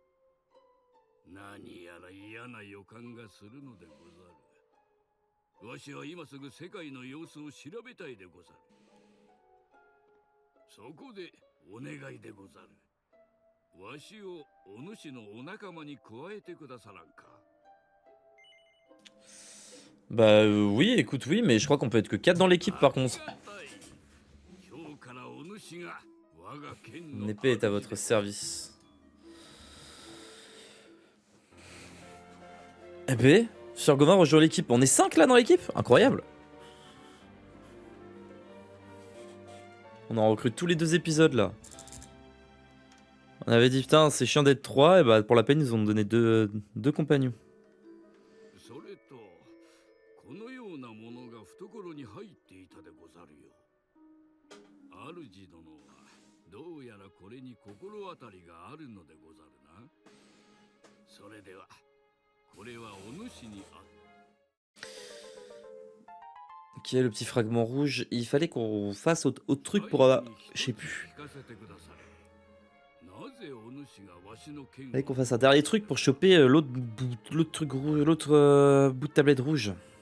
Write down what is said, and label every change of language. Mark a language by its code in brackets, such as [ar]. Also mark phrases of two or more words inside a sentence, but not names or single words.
[ja] 何やら嫌な予感がするのでござる。わしは今すぐ世界の様子を調べたいでござる。そこでお願いでござる。わしをお主のお仲間に加えてくださらんか。 [fr] Bah oui, écoute, oui, mais je crois qu'on peut être que 4 dans l'équipe par contre. Mon épée est à votre service. Eh ben, Sir Gauvin rejoint l'équipe. On est 5 là dans l'équipe? Incroyable. On en recrute tous les 2 épisodes là. On avait dit putain c'est chiant d'être 3 et bah pour la peine ils ont donné 2 compagnons. [ja] このようなものが懐に入っていたでござるよ。主殿はどうやらこれに心当たりがあるのでござるな。それではこれはお主にある。 [fr] Ok, le petit fragment rouge. Il fallait qu'on fasse autre truc pour... je sais plus. Il fallait qu'on fasse un dernier truc pour choper l'autre truc rouge, l'autre bout de tablette rouge.